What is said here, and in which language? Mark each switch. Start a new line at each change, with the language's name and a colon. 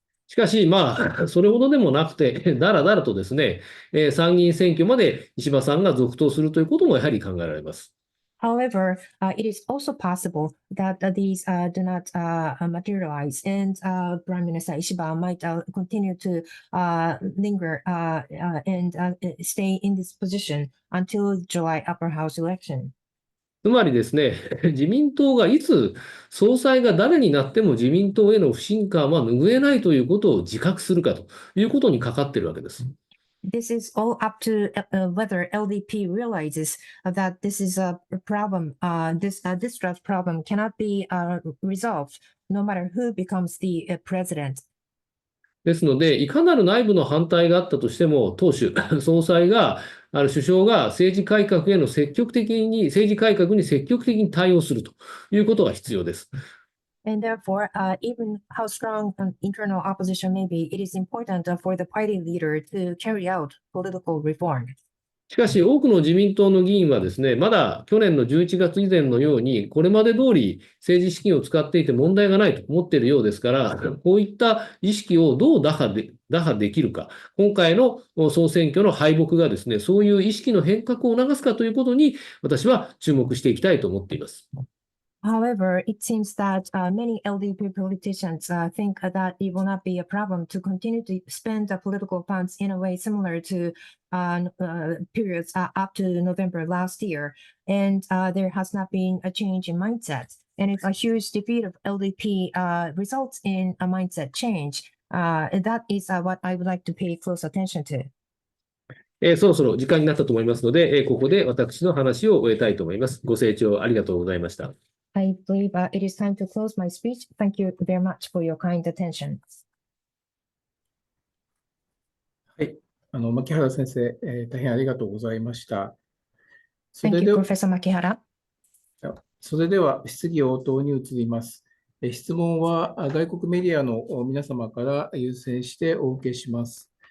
Japanese: しかし、それほどでもなくて、だらだらとですね、参議院選挙まで石破さんが続投するということもやはり考えられます。
English: However, it is also possible that these do not materialize, and Prime Minister Ishiba might continue to linger and stay in this position until July upper house election.
Japanese: つまりですね、自民党がいつ総裁が誰になっても自民党への不信感は拭えないということを自覚するかということにかかっているわけです。
English: This is all up to whether LDP realizes that this is a problem. This distrust problem cannot be resolved no matter who becomes the president.
Japanese: ですので、いかなる内部の反対があったとしても、党首、総裁が、首相が政治改革に積極的に対応するということが必要です。
English: And therefore, even how strong internal opposition may be, it is important for the party leader to carry out political reform.
Japanese: しかし、多くの自民党の議員はですね、まだ去年の11月以前のように、これまで通り政治資金を使っていて問題がないと思っているようですから、こういった意識をどう打破できるか、今回の総選挙の敗北がですね、そういう意識の変革を促すかということに、私は注目していきたいと思っています。
English: However, it seems that many LDP politicians think that it will not be a problem to continue to spend the political funds in a way similar to periods up to November last year. And there has not been a change in mindset. And if a huge defeat of LDP results in a mindset change, that is what I would like to pay close attention to.
Japanese: そろそろ時間になったと思いますので、ここで私の話を終えたいと思います。ご清聴ありがとうございました。
English: I believe it is time to close my speech. Thank you very much for your kind attention.
Japanese: はい、牧原先生、大変ありがとうございました。
English: Thank you, Professor Makihara.
Japanese: それでは質疑応答に移ります。質問は外国メディアの皆様から優先してお受けします。